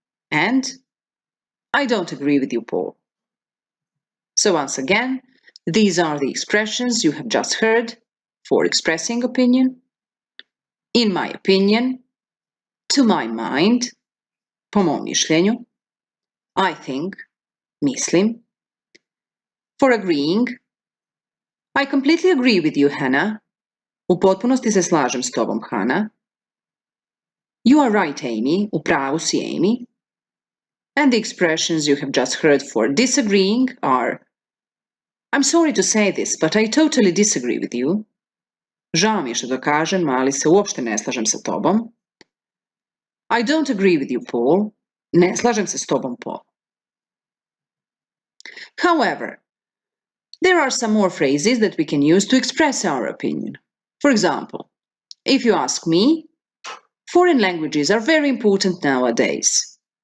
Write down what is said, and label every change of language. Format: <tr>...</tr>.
<en>And I don't agree with you, Paul. So once again, these are the expressions you have just heard for expressing opinion. In my opinion, to my mind,</en> <sr>po mom mišljenju,</sr> <en>I think,</en> <sr>mislim.</sr> <en>For agreeing, I completely agree with you, Hannah.</en> <sr>U potpunosti se slažem s tobom, Hannah.</sr> <en>You are right, Amy.</en> <sr>U pravu si, Amy.</sr> <en>And the expressions you have just heard for disagreeing are I'm sorry to say this, but I totally disagree with you.</en> <sr>Žao mi je što to kažem, ali se uopšte ne slažem sa tobom.</sr> <en>I don't agree with you, Paul.</en> <sr>Ne slažem se s tobom, Paul.</sr> <en>However, there are some more phrases that we can use to express our opinion. For example, if you ask me, foreign languages are very important nowadays.</en>